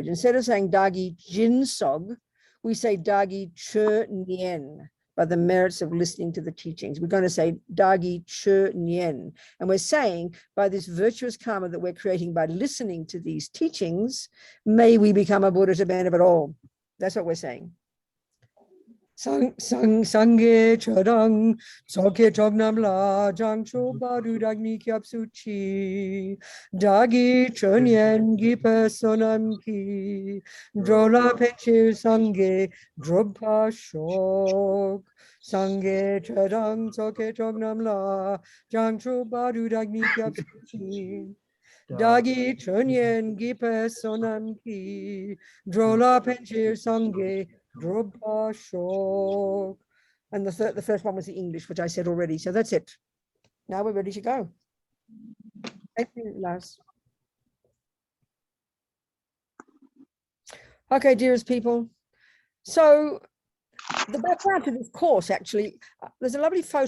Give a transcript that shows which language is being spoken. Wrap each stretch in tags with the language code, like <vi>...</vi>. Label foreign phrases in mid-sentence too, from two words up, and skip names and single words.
<en>Instead of saying</en> <bo>བདག་གིས་སྦྱིན་སོགས,</bo> <en>we say</en> <bo>བདག་གིས་ཆོས་ཉན,</bo> <en>by the merits of listening to the teachings. We're going to say</en> <bo>བདག་གིས་ཆོས་ཉན.</bo> <en>And we're saying by this virtuous karma that we're creating by listening to these teachings, may we become a Buddha to benefit all. That's what we're saying.</en> <bo>སངས་རྒྱས་ཆོས་དང་ཚོགས་ཀྱི་མཆོག་རྣམས་ལ། བྱང་ཆུབ་བར་དུ་བདག་ནི་སྐྱབས་སུ་མཆི། བདག་གིས་ཆོས་ཉན་བགྱིས་པའི་བསོད་ནམས་ཀྱིས། འགྲོ་ལ་ཕན་ཕྱིར་སངས་རྒྱས་འགྲུབ་པར་ཤོག། སངས་རྒྱས་ཆོས་དང་ཚོགས་ཀྱི་མཆོག་རྣམས་ལ། བྱང་ཆུབ་བར་དུ་བདག་ནི་སྐྱབས་སུ་མཆི. བདག་གིས་ཆོས་ཉན་བགྱིས་པའི་བསོད་ནམས་ཀྱིས། འགྲོ་ལ་ཕན་ཕྱིར་སངས་རྒྱས་འགྲུབ་པར་ཤོག.</bo> <en>And the first one was the English, which I said already. So that's it. Now we're ready to go. Thank you, Lars. Okay, dearest people. So the background to this course, actually, there's a lovely photo.</en>